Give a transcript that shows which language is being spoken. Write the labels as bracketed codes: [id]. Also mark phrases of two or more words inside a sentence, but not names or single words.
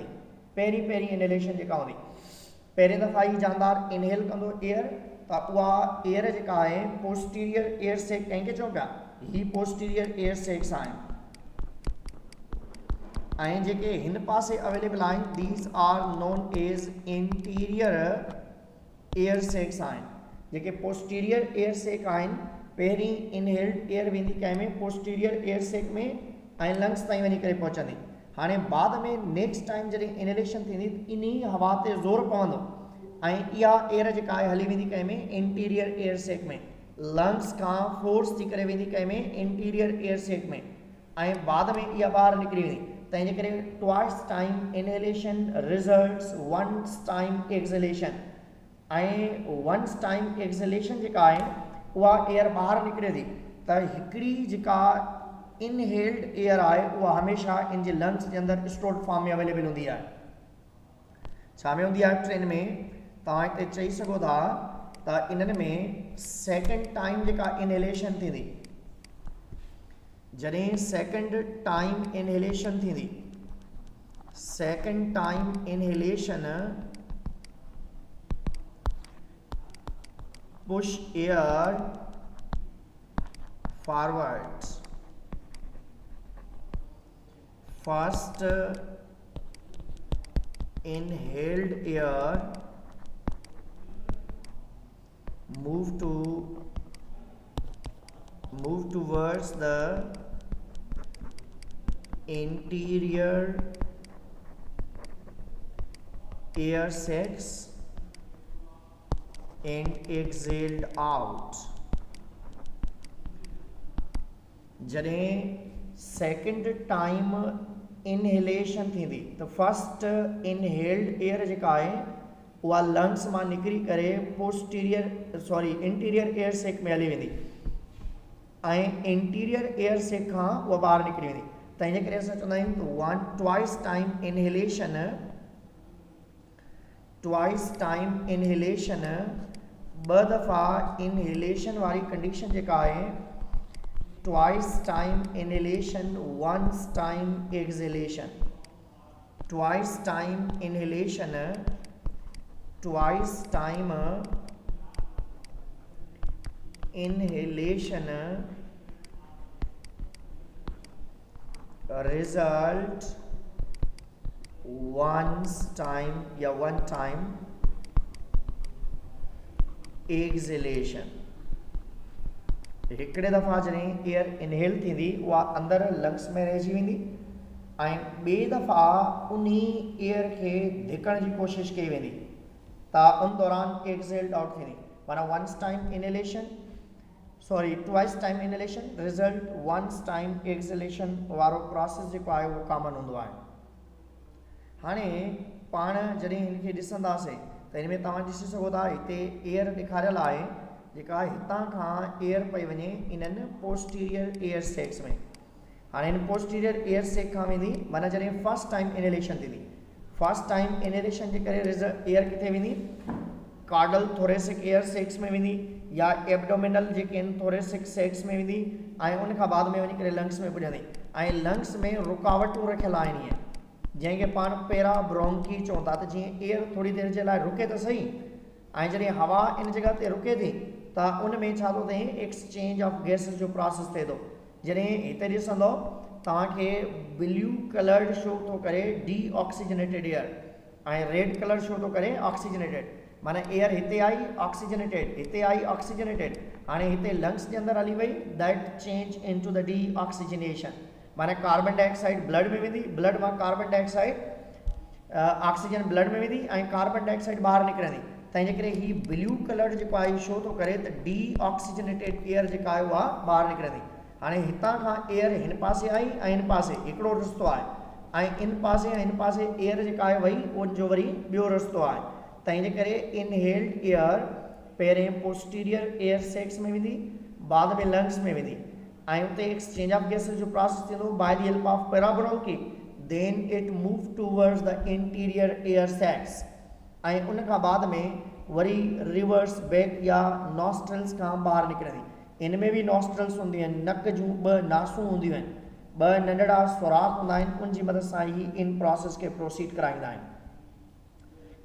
[sd] पहिरीं इनहेलेशन जेका हूंदी, पहिरें दफ़ा ही जानदार इनहेल कंदो एयर, त उहा एयर जेका आहे [en] posterior air sac [sd] कंहिंखे चऊं पिया, [en] ही posterior air sacs आहिनि। [sd] ऐं जेके हिन पासे [en] अवेलेबल आहिनि these are known as interior air sacs आहिनि। [sd] जेके [en] posterior air sac [sd] आहिनि, पहिरीं [en] inhaled air [sd] वेंदी कंहिंमें [en] posterior air sac [sd] में ऐं लंग्स ताईं वञी करे पहुचंदी। हाणे बाद में [en] next time [sd] जॾहिं इनहेलेशन थींदी इन हवा ते ज़ोर पवंदो ऐं इहा एयर जेका आहे हली वेंदी कंहिंमें [en] interior air sac [sd] में, लंग्स खां फोर्स थी करे वेंदी कंहिंमें [en] interior air sac [sd] में, ऐं बाद में इहा ॿाहिरि निकिरी वेंदी। तंहिंजे करे [en] twice time inhalation results once time exhalation, [sd] ऐं [en] once time exhalation [sd] जेका आहे उहा एयर ॿाहिरि निकिरे थी, त हिकिड़ी जेका [en] inhaled air [sd] आहे उहा हमेशह इन जे लंग्स जे अंदरि [en] stored form [sd] में अवेलेबल हूंदी आहे। छा में हूंदी आहे? ट्रेन में। तव्हां हिते चई सघो था त इन्हनि में सेकेंड टाइम जेका इनहेलेशन थींदी, जॾहिं [en] second time inhalation [sd] थींदी, [en] second time inhalation push air forward, first inhaled air move towards the interior air sacs and exhaled out। [sd] जॾहिं [en] second time inhalation [sd] थींदी त [en] first inhaled air [sd] जेका आहे उहा लंग्स मां निकिरी करे [en] interior air sac [sd] में हली वेंदी ऐं [en] interior air sac [sd] खां उहा ॿाहिरि निकिरी वेंदी। तंहिंजे करे असां चवंदा आहियूं [en] twice time inhalation [sd] ॿ दफ़ा [en] इनहेलेशन वारी कंडीशन [sd] जेका आहे [en] twice time inhalation once time exhalation, twice time inhalation twice time inhalation result once time या one time exhalation. [sd] हिकिड़े दफ़ा जॾहिं एयर इनहेल थींदी उहा अंदरि लंग्स में रहिजी वेंदी ऐं ॿिए दफ़ा उन एयर खे धिकण जी कोशिशि कई वेंदी त उन दौरान [en] exhaled out [sd] थींदी। माना [en] twice time inhalation result once time exhalation [sd] वारो प्रोसेस जेको आहे उहो कॉमन हूंदो आहे। हाणे पाण जॾहिं हिनखे ॾिसंदासीं त हिन में तव्हां ॾिसी सघो था हिते एयर ॾेखारियल आहे जेका हितां खां एयर पई वञे इन्हनि [en] posterior air sacs [sd] में। हाणे हिन [en] posterior air sac [sd] खां वेंदी माना जॾहिं [en] first time inhalation [sd] थींदी, [en] first time inhalation [sd] जे करे एयर किथे वेंदी, [en] caudal thoracic air sacs [sd] में वेंदी या एब्डोमिनल जेके आहिनि [en] thoracic sacs [sd] में वेंदी ऐं उन खां बाद में वञी करे लंग्स में पुॼंदी ऐं लंग्स में रुकावटूं रखियल आहिनि ईअं जंहिंखे पाण पेरा ब्रोंकी चऊं था। त जीअं एयर थोरी देरि जे लाइ रुके त सही ऐं जॾहिं हवा इन जॻह ते रुके थी त उन में छा थो थिए [en] exchange of gases [sd] जो प्रोसेस थिए थो। जॾहिं हिते ॾिसंदो तव्हांखे [en] blue coloured [sd] शो थो करे [en] deoxygenated air [sd] ऐं [en] red colour [sd] शो थो करे ऑक्सीजनेटेड, माना एयर हिते आई ऑक्सीजनेटेड, हिते आई ऑक्सीजनेटेड, हाणे हिते लंग्स जे अंदरि हली वई [en] that change into the deoxygenation, [sd] माना [en] carbon dioxide blood [sd] में वेंदी, ब्लड मां [en] carbon dioxide oxygen blood [sd] में वेंदी ऐं [en] carbon dioxide [sd] ॿाहिरि निकिरंदी। तंहिंजे करे ही [en] blue colour [sd] जेको आहे शो थो करे त [en] deoxygenated air [sd] जेका आहे उहा ॿाहिरि निकिरंदी। हाणे हितां खां एयर हिन पासे आई ऐं हिन पासे हिकिड़ो रस्तो आहे ऐं इन पासे ऐं हिन पासे एयर जेका आहे वई उनजो वरी ॿियो रस्तो आहे। तंहिंजे करे [en] inhaled air [sd] पहिरें [en] posterior air sacs [sd] में वेंदी, बाद में लंग्स में वेंदी ऐं उते [en] exchange of gases [sd] जो प्रोसेस थींदो [en] by the help of parabronchi, then it move towards the interior air sacs [sd] ऐं उन खां बाद में वरी [en] reverse back [sd] या नॉस्ट्रल्स खां ॿाहिरि निकिरंदी। इन में बि नॉस्ट्रल्स हूंदियूं आहिनि, नक जूं ॿ नासूं हूंदियूं आहिनि, ॿ नंढड़ा सुराख हूंदा आहिनि, उन जी मदद सां ही इन प्रोसेस खे प्रोसीड कराईंदा आहिनि।